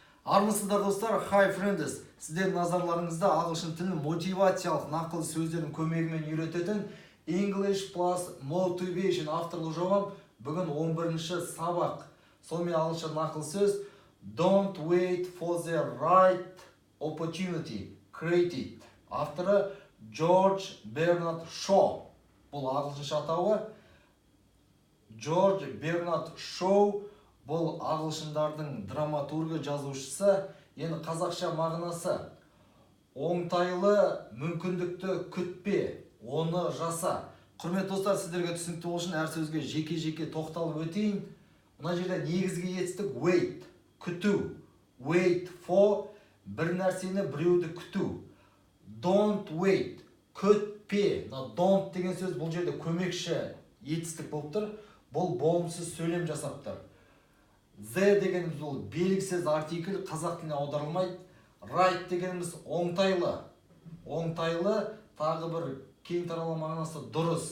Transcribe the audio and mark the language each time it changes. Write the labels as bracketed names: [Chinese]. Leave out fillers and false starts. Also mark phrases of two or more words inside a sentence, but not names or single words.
[Kazakh] Армысыздар достар, [English] hi friends. [Kazakh] Сіздердің назарларыңызда ағылшын тілін мотивациялық нақыл сөздердің көмегімен үйрететін English plus Motivation авторлық жобам. Бүгін 11-ші сабақ. Сонымен ағылшын нақыл сөз [English] Don't wait for the right opportunity. Create it. [Kazakh] Авторы Джордж Бернард Шоу. Бұл ағылшынша атауы. Джордж Бернард Шоу бұл ағылшындардың драматургі жазушысы. Енді қазақша мағынасы оңтайлы мүмкіндікті күтпе, оны жаса. Құрметті достар, сіздерге түсінікті болу үшін әр сөзге жеке-жеке тоқталып өтейін. Мына жерде негізгі етістік wait, күту. [English] Wait for [Kazakh] бір нәрсені, біреуді күту. [English] Don't wait, [Kazakh] күтпе. Don't деген сөз бұл жерде көмекші етістік болып тұр. Бұл болымсыз сөйлем жасап тұр. The дегеніміз ол белгісіз артикль, қазақ тіліне аударылмайды. Right дегеніміз оңтайлы. Оңтайлы, тағы бір кең таралған мағынасы дұрыс.